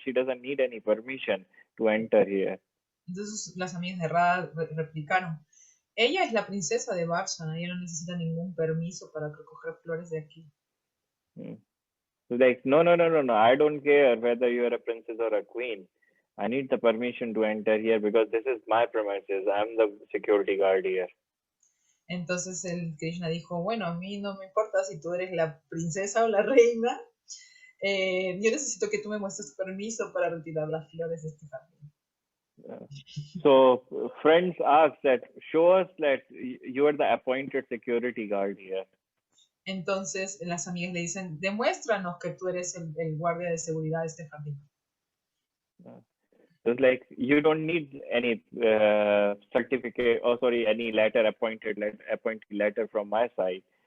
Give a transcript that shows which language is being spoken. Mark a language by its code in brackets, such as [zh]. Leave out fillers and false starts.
[en] She doesn't need any permission to enter here. [es] Entonces las amigas de Radha replicaron, ella es la princesa de Varsana, ella no necesita ningún permiso para recoger flores de aquí. [en] So like, no, I don't care whether you are a princess or a queen. I need the permission to enter here because this is my premises. I'm the security guard here. [es] Entonces el Krishna dijo, bueno, a mí no me importa si tú eres la princesa o la reina. Yo necesito que tú me muestres permiso para retirar las flores de este jardín. [en] So friends ask that, show us that you are the appointed security guard here. [es] Entonces las amigas le dicen, demuéstranos que tú eres el guardia de seguridad de este jardín. [en] It's like you don't need any certificate, any appointed letter from my side.